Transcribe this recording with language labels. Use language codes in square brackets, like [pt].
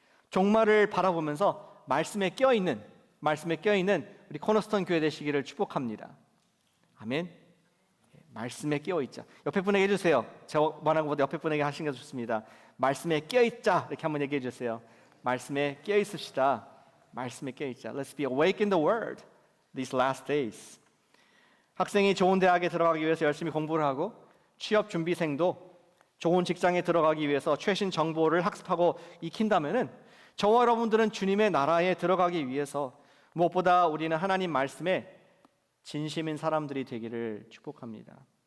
[ko] 종말을 바라보면서 말씀에 깨어있는 우리 코너스톤 교회 되시기를 축복합니다. 아멘. 말씀에 깨어있자. 옆에 분에게 해주세요. 저 말하는 것보다 옆에 분에게 하시는 게 좋습니다. 말씀에 깨어있자. 이렇게 한번 얘기해 주세요. 말씀에 깨어있읍시다. 말씀에 깨어있자. [en] Let's be awake in the word these last days. [ko] 학생이 좋은 대학에 들어가기 위해서 열심히 공부를 하고 취업 준비생도 좋은 직장에 들어가기 위해서 최신 정보를 학습하고 익힌다면은 저와 여러분들은 주님의 나라에 들어가기 위해서 무엇보다 우리는 하나님 말씀에 진심인 사람들이 되기를 축복합니다.